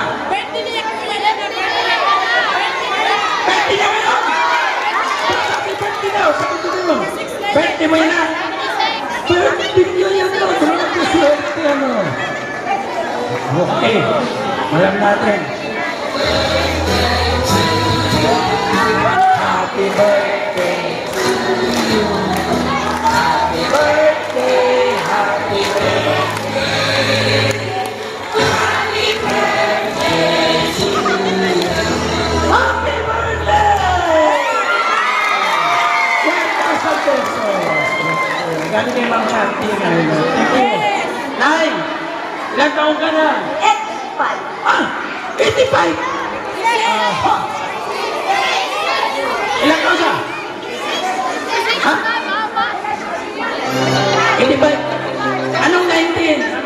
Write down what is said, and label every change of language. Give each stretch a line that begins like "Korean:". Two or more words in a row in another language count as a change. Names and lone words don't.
Filipino: Birthday niya ngayon!
English: Happy birthday
Filipino: daw! Birthday mo yan, ha? Birthday niyo yan, no? Salamat na swerte, ano? Okay. Malam natin.
English: Happy birthday to you. Happy birthday, happy birthday. Happy birthday to you. Happy birthday! 1,000 pesos.
Filipino: Galing kay Ma'am Chanti.
English: Thank you.
Filipino: Nay! Ilang taon ka na? 85! Ilang taon ka? Ha? 85? Anong 19?